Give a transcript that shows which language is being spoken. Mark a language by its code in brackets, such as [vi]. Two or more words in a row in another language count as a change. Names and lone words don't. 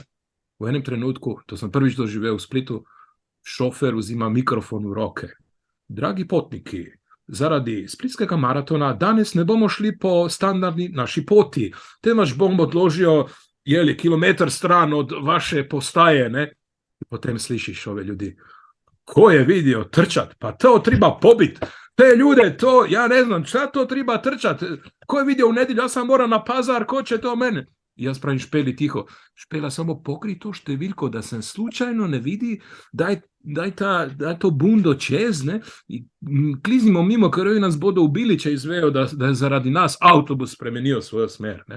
[sl] V enem trenutku, to sem prvič doživel v Splitu, šofer vzima mikrofon v roke. Dragi potniki, zaradi splitskega maratona danes ne bomo šli po standardni naši poti, temveč bomo odložili kilometer stran od vaše postaje, ne. Potem slišiš [hr] ove ljudi, ko je vidio trčati, pa to treba pobiti. Te ljude, to, ja ne znam, šta to treba trčati? Ko je vidio v nedeljo, ja sam moram na pazar, ko će to mene? [sl] Jaz pravim Špeli tiho, Špela, samo pokri to številko, da sem slučajno ne vidi, daj to bundo čez, ne, kliznimo mimo, ker nas bodo ubili, če izvejo, da je zaradi nas avtobus spremenil svojo smer, ne.